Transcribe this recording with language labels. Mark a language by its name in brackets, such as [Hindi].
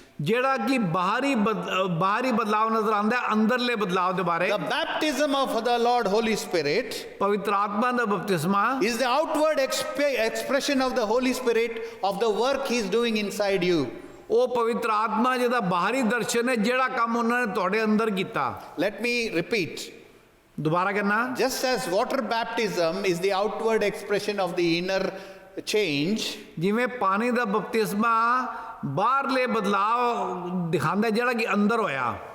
[Punjabi] ਜਿਹੜਾ ਕਿ ਬਾਹਰੀ ਬਦਲਾਵ ਨਜ਼ਰ ਆਉਂਦਾ ਹੈ, ਅੰਦਰਲੇ ਬਦਲਾਵ ਦੇ ਬਾਰੇ। [English] the baptism of the Lord Holy Spirit [Punjabi] ਪਵਿੱਤਰ ਆਤਮਾ ਦਾ ਬਪਤਿਸਮਾ [English] is the outward expression of the Holy Spirit of the work He is doing inside you. [Punjabi] ਉਹ ਪਵਿੱਤਰ ਆਤਮਾ ਜਿਹਦਾ ਬਾਹਰੀ ਦਰਸ਼ਨ ਹੈ, ਜਿਹੜਾ ਕੰਮ ਉਹਨਾਂ ਨੇ ਤੁਹਾਡੇ ਅੰਦਰ ਕੀਤਾ। [English] Let me repeat. [Punjabi] ਦੁਬਾਰਾ ਕਹਿਣਾ, [English] Just as water baptism is the outward expression of the inner change, [Punjabi] ਜਿਵੇਂ ਪਾਣੀ ਦਾ ਬਪਤਿਸਮਾ ਬਾਹਰਲੇ ਬਦਲਾਅ ਦਿਖਾਉਂਦਾ ਜਿਹੜਾ ਕਿ ਅੰਦਰ ਹੋਇਆ,